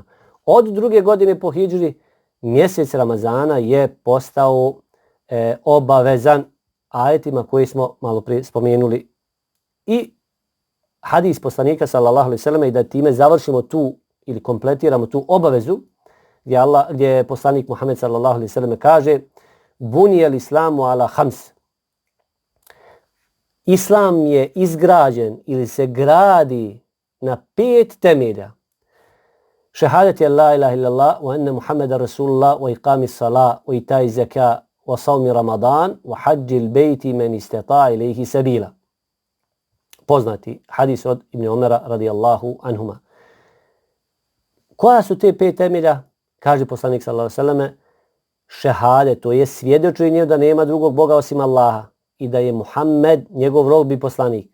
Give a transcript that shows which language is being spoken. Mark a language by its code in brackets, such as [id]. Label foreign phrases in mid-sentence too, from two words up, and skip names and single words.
[bs] Od druge godine po hidžri mjesec Ramazana je postao obavezan ajetima koji smo malo prije spomenuli i hadis poslanika [ar] صلى الله عليه وسلم [bs] i da time završimo tu ili kompletiramo tu obavezu gdje poslanik Muhammed [ar] صلى الله عليه وسلم [bs] kaže [ar] بني الإسلام على خمس. [bs] Islam je izgrađen ili se gradi na 5 temelja. [ar] Šehadet je لا إله إلا الله وأن محمدا رسول الله وإقام الصلاة وإيتاء الزكاة وصوم رمضان وحج البيت من استطاع إليه سبيلا. [bs] Poznati hadis od Ibn Omera [ar] رضي الله عنهما. [bs] Koja su te 5 temelja? Kaže poslanik [ar] صلى الله عليه وسلم, [bs] šehadet, to je svjedočenje da nema drugog Boga osim Allaha i da je Muhammed njegov rob i poslanik.